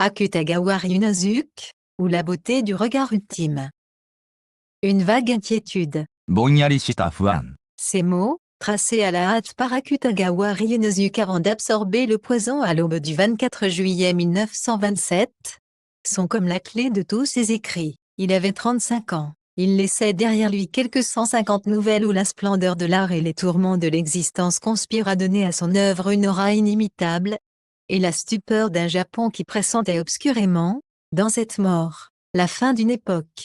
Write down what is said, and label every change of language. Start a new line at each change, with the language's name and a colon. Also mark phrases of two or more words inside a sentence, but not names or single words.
French: Akutagawa Ryunosuke, ou la beauté du regard ultime. Une vague inquiétude.
Japanese: ぼんやりした不安。
French: Ces mots, tracés à la hâte par Akutagawa Ryunosuke avant d'absorber le poison à l'aube du 24 juillet 1927, sont comme la clé de tous ses écrits. Il avait 35 ans. Il laissait derrière lui quelques 150 nouvelles où la splendeur de l'art et les tourments de l'existence conspirent à donner à son œuvre une aura inimitable, et la stupeur d'un Japon qui pressentait obscurément, dans cette mort, la fin d'une époque.